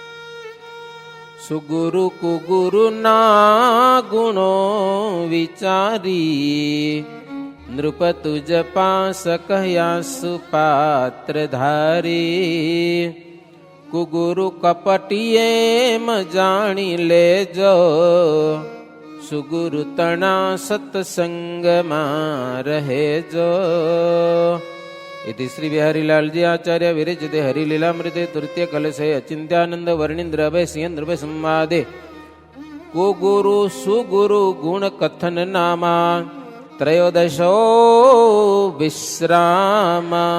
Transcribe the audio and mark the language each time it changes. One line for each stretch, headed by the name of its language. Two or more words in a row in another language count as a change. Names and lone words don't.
Gujarati: સુગુરુ કુગુરુ ના ગુણો વિચારી, નૃપ તુજ પાસ કહ્યા સુપાત્ર ધારી. કુગુરુ કપટીએ જાણી લેજો, સુગુરુ તણા સત્સંગમાં રહેજો.
Sanskrit: इति श्री बिहारीलालजी आचार्य विरचिते हरिलीलामृते तृतीय कलशे अचिंत्यानंद वर्णींद्र अभय सिंह संवादे कुगुरु सुगुरु गुण कथन नामा त्रयोदशो विश्राम.